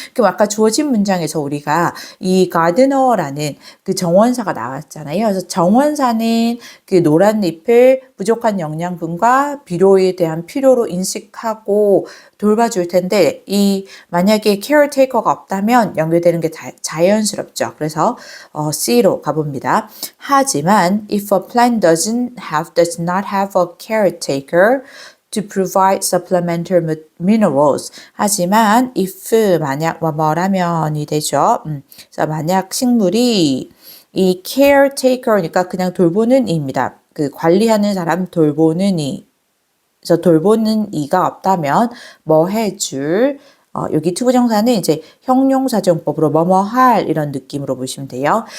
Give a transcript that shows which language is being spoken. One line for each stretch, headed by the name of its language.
Korean: 그럼 아까 주어진 문장에서 우리가 이 gardener라는 정원사가 나왔잖아요. 그래서 정원사는 노란 잎을 부족한 영양분과 비료에 대한 필요로 인식하고 돌봐줄 텐데 만약에 caretaker가 없다면 연결되는 게 자연스럽죠. 그래서 C로 가봅니다. 하지만
English: if a plant does not have a caretaker to provide supplementary minerals.
Korean: 하지만 if 만약 뭐라면이 되죠. 그래서 만약 식물이 이 caretaker니까 그냥 돌보는 이입니다. 관리하는 사람 돌보는 이. 그래서 돌보는 이가 없다면 뭐 해줄 여기 투부정사는 이제 형용사정법으로 뭐뭐 할 이런 느낌으로 보시면 돼요.